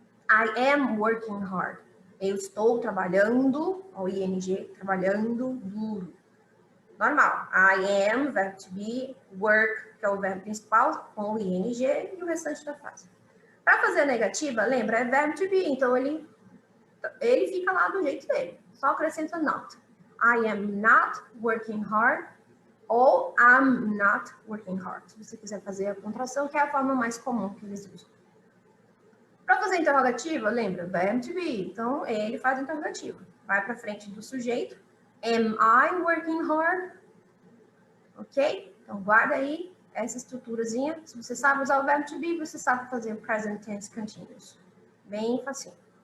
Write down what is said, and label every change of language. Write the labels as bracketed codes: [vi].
[en] I am working hard. [pt] Eu estou trabalhando, o ing, trabalhando duro. Normal. I am, verbo to be, work, que é o verbo principal, com o ing e o restante da frase. Para fazer a negativa, lembra, é verbo to be, então ele fica lá do jeito dele. Só acrescenta not. [en] I am not working hard ou I'm not working hard. [pt] Se você quiser fazer a contração, que é a forma mais comum que eles usam. Para fazer a interrogativa, lembra, verbo to be. Então, ele faz a interrogativa. Vai para frente do sujeito. [en] Am I working hard? Ok? [pt] Então, guarda aí essa estruturazinha. Se você sabe usar o verbo to be, você sabe fazer o present tense continuous. Bem facinho.